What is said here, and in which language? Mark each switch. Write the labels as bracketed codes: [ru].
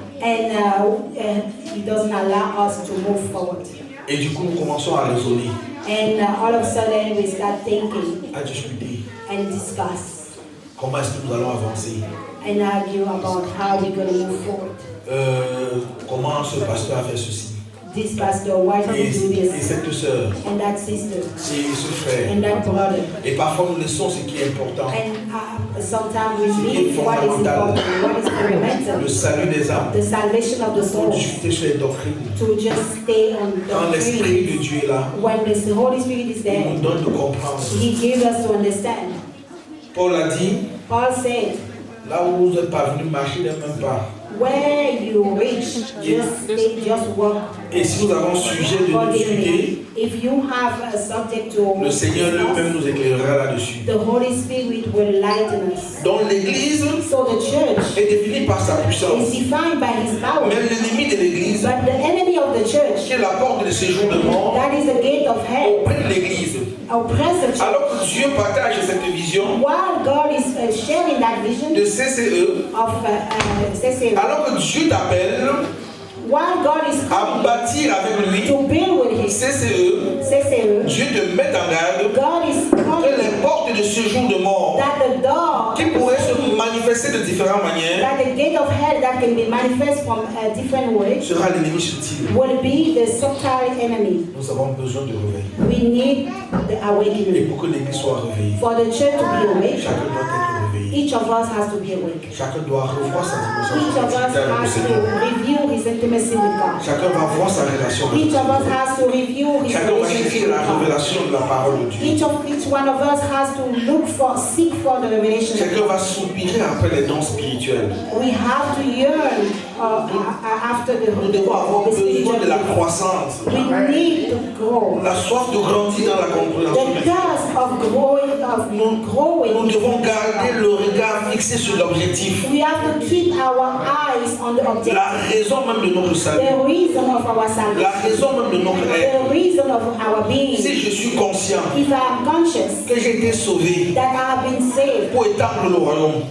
[en] and it doesn't allow us to move forward. [fr] Et du coup, nous commençons à raisonner, [en] And all of a sudden we start thinking [fr] à discuter. [en] and discuss [fr] Comment est-ce que nous allons avancer? [en] and argue about how we're going to move forward. [fr] Comment ce pasteur a fait ceci? [en] This pastor, why did [fr] Et, [en] he do [fr] et [en] this? [fr] cette sœur, [en] And that sister, [fr] et ce frère. [en] and that brother. [fr] Et parfois, nous laissons ce qui est important. [en] And sometimes we leave what is important, what is [fr] Le [en] fundamental, [fr] salut des âmes. [en] the salvation of the [fr] Pour [en] soul, [fr] discuter sur les doctrines. [en] to just stay on [fr] Quand [en] the [fr] l'Esprit [en] tree. [fr] de Dieu est là, [en] When the Holy Spirit is [fr] il nous [en] there, [fr] donne de comprendre. [en] He gives us to understand. [fr] Paul a dit, [en] Paul said, [fr] là où vous n'êtes pas venu marcher d'un même pas. [en] where you reach, just walk. [fr] Et si nous avons sujet de nous discuter, [en] accordingly. If you have a subject to [fr] le Seigneur lui-même nous éclairera là-dessus. [en] the Holy Spirit will lighten us. [fr] Donc l'Église [en] So the church [fr] est définie par sa [en] is [fr] puissance. [en] defined by His power. [fr] Mais l'ennemi de l'Église, [en] But the enemy of the [fr] qui [en] church, [fr] est la porte de séjour de mort, [en] that is the gate of hell, [fr] auprès de l'Église. [en] oppress the church. [fr] Alors que Dieu partage cette vision [en] While God is sharing that vision [fr] de CCE, [en] of CCA, [fr] alors que Dieu t'appelle [en] while God is [fr] à [en] calling [fr] bâtir avec lui [en] to build with Him, [fr] CCE, [en] CCA, [fr] Dieu te met en garde [en] God is [fr] que [en] calling [fr] les portes de séjour de mort [en] that the door, [fr] qui pourraient se manifester de différentes manières [en] that the gate of hell that can be manifest from different ways [fr] sera l'ennemi subtil. [en] will be the subtle enemy. [fr] Nous avons besoin de réveil. [en] We need the [fr] Et [en] awakening. [fr] pour que l'Église soit réveillée, [en] For the church to be awake, [fr] chacun doit être réveillé. [en] each of us has to be awake. [fr] Chacun doit revoir sa [en] Each of us [fr] dimension avec le [en] has to [fr] Seigneur. [en] review his intimacy with God. [fr] Chacun va voir sa relation avec [en] Each [fr] le [en] of us [fr] Seigneur. [en] has to review his [fr] Chacun va [en] relationship [fr] chercher [en] with [fr] la [en] God. [fr] révélation de la parole de Dieu. [en] Each one of us has to seek for the revelation. [fr] Chacun va soupirer après les dons spirituels. [en] We have to yearn after [fr] Nous devons avoir [en] the [fr] besoin [en] spiritual [fr] de la [en] gift. [fr] croissance, [en] We need to grow. [fr] la soif de grandir dans la compréhension. [en] The thirst of growing. [fr] Nous devons garder le regard fixé sur l'objectif, [en] We have to keep our eyes on the objective. [fr] la raison même de notre salut, [en] The reason of our [fr] la [en] salvation. [fr] raison même de notre être. [en] The reason of our being. [fr] Si je suis conscient [en] If I am conscious [fr] que j'ai été sauvé [en] that I have been saved [fr] pour étendre le royaume,